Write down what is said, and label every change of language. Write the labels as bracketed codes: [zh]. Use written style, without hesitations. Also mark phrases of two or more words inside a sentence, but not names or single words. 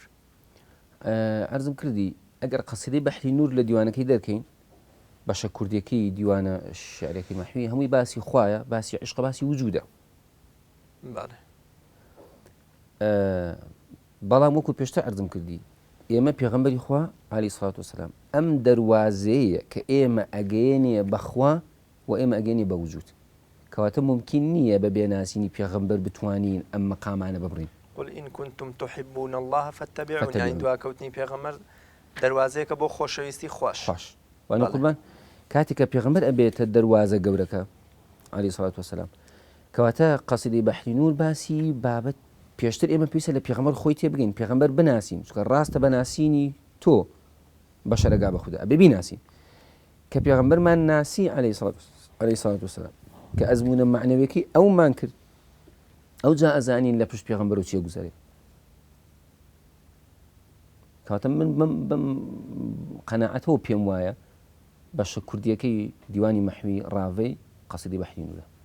[ckb] عەرزم کردی ئەگەر قەسیدەی بەحری نور لە دیوانەکەی دەرکەین بەشە کوردیەکەی دیوانە شعرەکەی مەحوی هەمووی باسی خوایە باسی عشق باسی وجودە بەڵام وەکو پێشتر عەرزم کردی ئێمە پێغەمبەری خوا [ar] عەلەیهی سەڵات وسەلام [ckb] ئەم دەروازەیە کە ئێمە ئەگەیەنێ بەخوا و ئێمە ئەگەیەنێ بە وجود کەواتە ممکن نییە بە بێناسینی پێغەمبەر بتوانین ئەم مەقامانە ببڕین [ar] قل إن كنتم تحبون الله فاتبعوني [ckb] يعني دواکەوتنی پێغەمبەر دەروازەیەکە بۆ خۆشەویستی خوش وانە قوربان کاتێک کە پێغەمبەر ئەبێتە دەروازە گەورەکە [ar] عەلەیهی سەڵات وسەلام [ckb] کەواتە قەسیدەی بەحری نور باسی بابەت پێشتر ئێمە پێویستە لە پێغەمبەر خۆی تێبگەین پێغەمبەر بناسین چونکە ڕاستە بەناسینی تۆ بەشەرەگا بە خوددا ئەبێ بیناسین کە پێغەمبەرمان ناسی [ar] عەلەیهی سەڵات وسەلام [ckb] کە ئەزمونە معنەویەکەی ئەومان کرد ئەو جا ئەزانین لە پشت پێغەمبەر و چیە گوزارێت کەواتە من بەم قەناعەتەوە پێم وایە بەشە کوردیەکەی دیوانی مەحوی ڕاڤەی قەسیدەی بەحری نورە